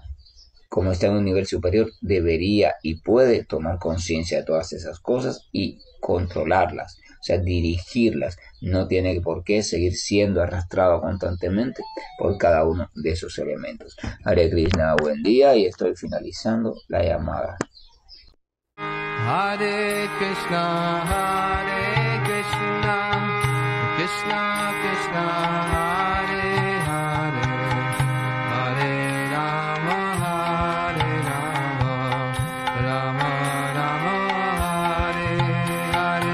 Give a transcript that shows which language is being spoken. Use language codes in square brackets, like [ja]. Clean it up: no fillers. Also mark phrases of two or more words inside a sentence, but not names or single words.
[es] El alma como está en un nivel superior, debería y puede tomar conciencia de todas esas cosas y controlarlas, o sea, dirigirlas. No tiene por qué seguir siendo arrastrado constantemente por cada uno de esos elementos. [sa] Hare Krishna, [es] buen día, y estoy finalizando la llamada. [sa] Hare Krishna, Krishna Krishna, Hare Hare, Hare Rama, Rama Rama, Hare Hare.